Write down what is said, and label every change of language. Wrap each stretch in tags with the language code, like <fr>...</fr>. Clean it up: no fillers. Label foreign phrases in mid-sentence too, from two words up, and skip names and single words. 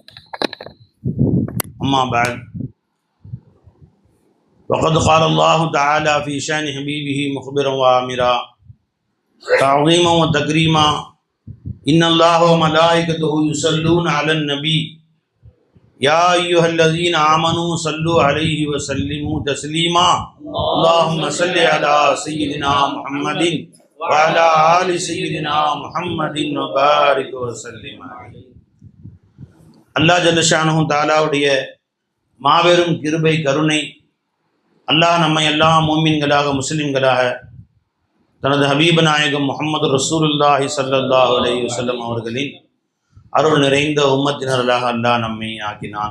<ar>أما بعد، وقد قال الله تعالى في شأن حبيبه مخبرا وآمرا تعظيما وتكريما: إن الله وملائكته يصلون على النبي يا أيها الذين آمنوا صلوا عليه وسلموا تسليما. اللهم صل على سيدنا محمد وعلى آل سيدنا محمد وبارك وسلم. الله جل شأنه تعالى</ar> <ta>மாபெரும் கிருபை கருணை, அல்லாஹ் நம்மை எல்லாம் மூமின்களாக முஸ்லிம்களாக தனது ஹபீப நாயகம்</ta> <ar>محمد رسول الله صلى الله عليه وسلم</ar> <ta>அவர்களின் அருள் நிறைந்த உம்மத்தினர்களாக அல்லாஹ் நம்மை ஆக்கினான்.</ta>